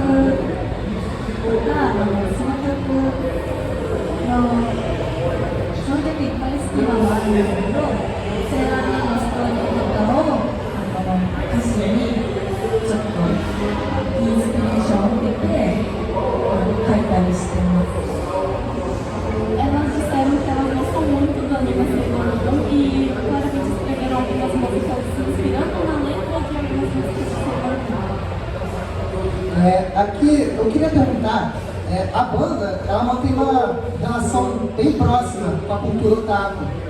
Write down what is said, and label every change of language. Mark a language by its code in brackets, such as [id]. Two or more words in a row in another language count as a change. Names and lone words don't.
[ja] いっぱい好きなのがあるんですけど、セーラームーンのストーリーとかを歌詞にちょっとインスピレーションを受けて書いたりしてます。 [pt] Elas disseram que elas gostam muito do anime Sailor Moon e claramente escreveram algumas músicas se inspirando na letra de algumas músicas de Sailor Moon. Aqui eu queria perguntar, a banda ela mantém uma relação bem próxima com a cultura otaku, né?